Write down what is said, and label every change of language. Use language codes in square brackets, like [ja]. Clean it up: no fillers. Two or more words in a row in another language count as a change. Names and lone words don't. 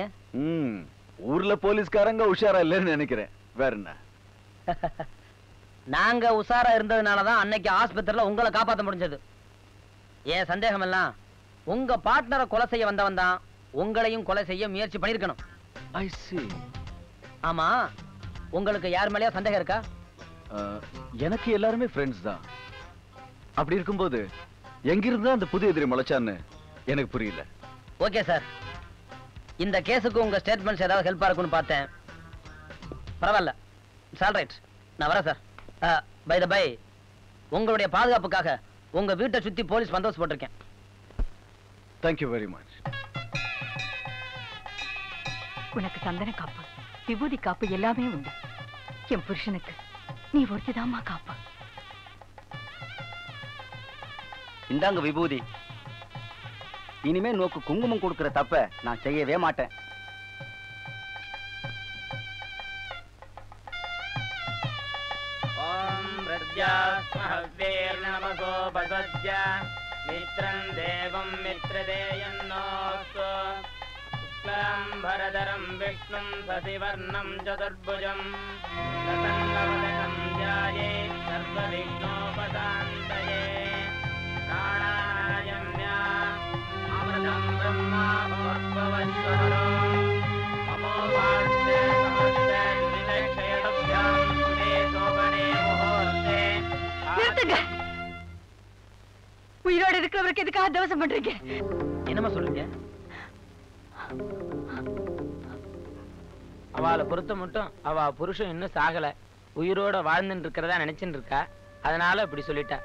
[ta] ஊர்ல போலீஸ்காரங்க உஷாரா இல்லைன்னு நினைக்கிறேன். வேற என்ன? நாங்க உஷாரா இருந்ததுனாலதான் அன்னைக்கு ஆஸ்பத்திரியில உங்களை காப்பாற்ற முடிஞ்சது. ஏன் சந்தேகம் எல்லாம் உங்க பார்ட்னரை கொலை செய்ய வந்தவன் தான் உங்களையும் கொலை செய்ய முயற்சி பண்ணிருக்கணும். [en] I see. [ta] ஆமா, உங்களுக்கு யார் மேலயா சந்தேகம் இருக்கா? எனக்கு எல்லாருமே ஃப்ரெண்ட்ஸ் தான். அப்படி இருக்கும்போது எங்கிருந்து அந்த புதிய எதிரி முளைச்சான்னு எனக்கு புரியல. ஓகே சார், இந்த கேஸுக்கு உங்க ஸ்டேட்மெண்ட்ஸ் ஏதாவது ஹெல்ப்பா இருக்கும்னு பார்த்தேன். பரவாயில்ல, ஆல்ரைட், நான் வரேன் சார். [en] by the by, [ta] உங்களுடைய பாதுகாப்புக்காக உங்க வீட்டை சுத்தி போலீஸ் பந்தோபஸ்து போட்டிருக்கேன். [en] Thank you very much. [ta] உனக்கு சந்தன காப்பு, விபூதி காப்பு எல்லாமே உண்டு. என் புருஷனுக்கு நீ ஒருத்திதாம்மா காப்பு. இந்தாங்க விபூதி. இனிமே நோக்கு குங்குமம் கொடுக்கிற தப்ப நான் செய்யவே மாட்டேன். [sa] ॐ प्रत्यास्मह्वेर्नमसो पसत्य मित्रं देवम् மித்ரதேயன்னோஸ்து शुक्लाम्बरधरं विष्णुं शशिवर्णं चतुर्भुजं प्रसन्नवदनं ध्यायेत् सर्वविघ्नोपशान्तये प्राणायाम्या अमृतं ब्रह्मा भूर्भुवस्वरो अमोघास्ते समस्ते दुरितक्षयभ्यां सुरे शोभने मुहूर्ते. [ta] உயிரோடு இருக்கிறவருக்கு எதுக்காக தவசம் பண்றீங்க? என்னமா சொல்லுங்க? அவளை பொறுத்த மட்டும் அவ புருஷன் இன்னும் சாகல, உயிரோட வாழ்ந்துட்டு இருக்கிறதா நினைச்சுட்டு இருக்கா. அதனால இப்படி சொல்லிட்டா.